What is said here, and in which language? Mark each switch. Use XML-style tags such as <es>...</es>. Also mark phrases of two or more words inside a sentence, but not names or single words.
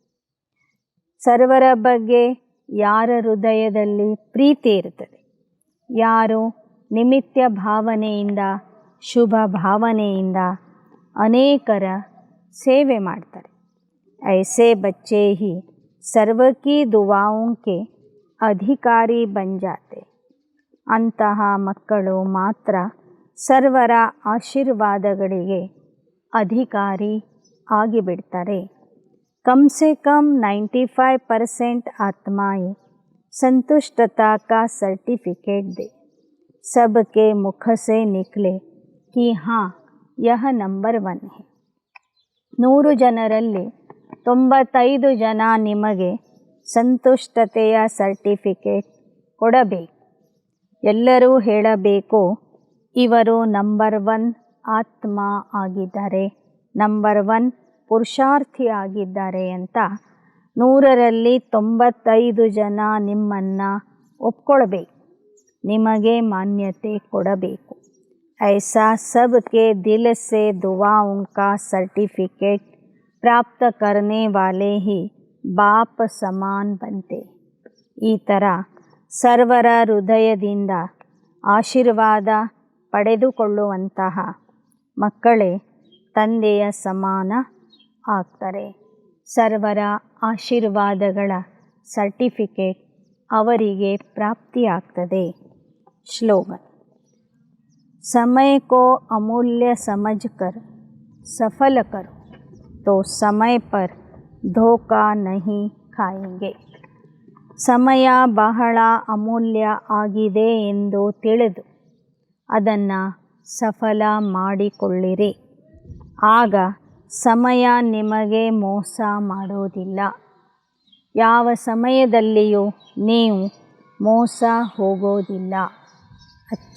<kn>ಸರ್ವರ ಬಗ್ಗೆ ಯಾರ ಹೃದಯದಲ್ಲಿ ಪ್ರೀತಿ ಇರ್ತದೆ, ಯಾರು ನಿಮಿತ್ತ ಭಾವನೆಯಿಂದ ಶುಭ ಭಾವನೆಯಿಂದ ಅನೇಕರ ಸೇವೆ ಮಾಡ್ತಾರೆ.</kn> <hi>ऐसे बच्चे ही सर्व की दुआओं के अधिकारी बन जाते.</hi> <kn>ಅಂತಹ ಮಕ್ಕಳು ಮಾತ್ರ ಸರ್ವರ ಆಶೀರ್ವಾದಗಳಿಗೆ ಅಧಿಕಾರಿ ಆಗಿಬಿಡ್ತಾರೆ.</kn> <hi>कम से कम 95% आत्माएं संतुष्टता का सर्टिफिकेट दे. सबके मुख से निकले कि हाँ यह नंबर 1 है.</hi> <kn>100 ಜನರಲ್ಲಿ 95 ಜನ ನಿಮಗೆ ಸಂತುಷ್ಟತೆಯ ಸರ್ಟಿಫಿಕೇಟ್ ಕೊಡಬೇಕು. ಎಲ್ಲರೂ ಹೇಳಬೇಕು, ಇವರು ನಂಬರ್ 1 ಆತ್ಮ ಆಗಿದ್ದಾರೆ, ನಂಬರ್ 1 ಪುರುಷಾರ್ಥಿ ಆಗಿದ್ದಾರೆ ಅಂತ 100ರಲ್ಲಿ 95 ಜನ ನಿಮ್ಮನ್ನು ಒಪ್ಕೊಳ್ಬೇಕು, ನಿಮಗೆ ಮಾನ್ಯತೆ ಕೊಡಬೇಕು.</kn> <hi>ऐसा सबके दिल से दुआओं का सर्टिफिकेट प्राप्त करने वाले ही बाप समान बनते.</hi> <kn>ಈ ಥರ ಸರ್ವರ ಹೃದಯದಿಂದ ಆಶೀರ್ವಾದ ಪಡೆದುಕೊಳ್ಳುವಂತಹ ಮಕ್ಕಳೇ ತಂದೆಯ ಸಮಾನ ಆಗ್ತಾರೆ. ಸರ್ವರ ಆಶೀರ್ವಾದಗಳ ಸರ್ಟಿಫಿಕೇಟ್ ಅವರಿಗೆ ಪ್ರಾಪ್ತಿಯಾಗ್ತದೆ. ಶ್ಲೋಗನ್.</kn> <hi>समय को अमूल्य समझकर सफल करो तो समय पर धोखा नहीं खाएंगे.</hi> <kn>ಸಮಯ ಬಹಳ ಅಮೂಲ್ಯ ಆಗಿದೆ ಎಂದು ತಿಳಿದು ಅದನ್ನು ಸಫಲ ಮಾಡಿಕೊಳ್ಳಿರಿ. ಆಗ ಸಮಯ ನಿಮಗೆ ಮೋಸ ಮಾಡೋದಿಲ್ಲ. ಯಾವ ಸಮಯದಲ್ಲಿಯೂ ನೀವು ಮೋಸ ಹೋಗೋದಿಲ್ಲ. ಅಚ್ಚಾ.</kn>